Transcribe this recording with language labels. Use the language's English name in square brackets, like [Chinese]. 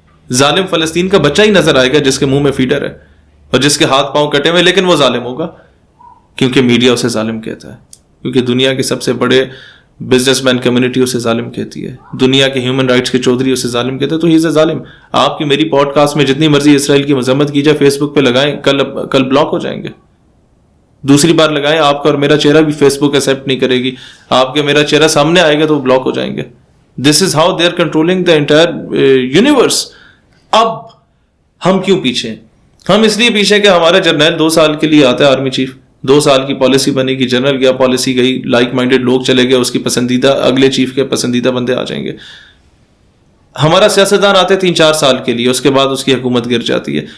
[Urdu] ظالم فلسطین کا بچہ ہی نظر آئے گا جس کے منہ میں فیڈر ہے اور جس کے ہاتھ پاؤں کٹے ہوئے, لیکن وہ ظالم ہوگا کیونکہ میڈیا اسے ظالم کہتا ہے, کیونکہ دنیا کے سب سے بڑے بزنس مین کمیونٹی اسے ظالم کہتی ہے, دنیا کے ہیومن رائٹس کے چودھری اسے ظالم کہتے ہیں. تو [English] ہی is a [Urdu] ظالم. آپ کی میری پوڈ کاسٹ میں جتنی مرضی اسرائیل کی مذمت کی جائے, فیس بک پہ لگائیں, کل بلاک ہو جائیں گے. دوسری بار لگائیں, آپ کا اور میرا چہرہ بھی فیس بک ایکسیپٹ نہیں کرے گی. آپ کے میرا چہرہ سامنے آئے گا تو وہ بلاک ہو جائیں گے. [English] This is how they are controlling the entire universe. [Urdu] اب ہم کیوں پیچھے ہیں؟ ہم اس لیے پیچھے کہ ہمارا جرنیل 2 سال کے لیے آتا ہے, آرمی چیف 2 سال کی پالیسی بنے گی, جنرل گیا, پالیسی گئی, لائک مائنڈیڈ لوگ چلے گئے, اس کی پسندیدہ اگلے چیف کے پسندیدہ بندے آ جائیں گے. ہمارا سیاستدان آتے 3-4 سال کے لیے, اس کے بعد اس کی حکومت گر جاتی ہے.